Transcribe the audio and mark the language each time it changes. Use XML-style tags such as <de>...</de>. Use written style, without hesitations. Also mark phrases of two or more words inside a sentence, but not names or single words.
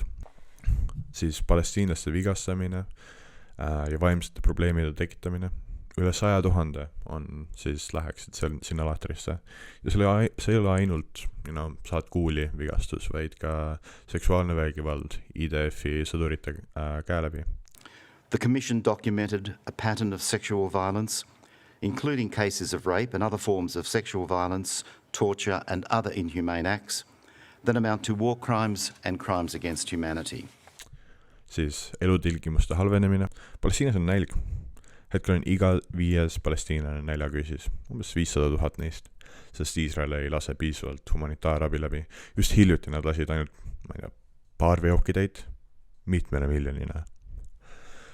<et>Siis palestiinlaste vigastamine ja vaimsete probleemide tekitamine. Üle 100 000 on siis läheksid sinna lahtrisse. Ja see ei ole ainult saad kuuli vigastus, vaid ka seksuaalne vägivald IDF-i sõdurite käe läbi.</et> <en>The Commission documented a pattern of sexual violence, including cases of rape and other forms of sexual violence, torture and other inhumane acts that amount to war crimes and crimes against humanity.</en> <et>Siis elutingimuste halvenemine. Palestiinas on nälg. Hetkel on iga 5. palestiinlane näljakriisis, umbes 500 000 neist, sest Iisrael ei lase piisavalt humanitaarabi läbi. Just hiljuti nad lasid ainult paar veokitäit mitmele miljonina.</et>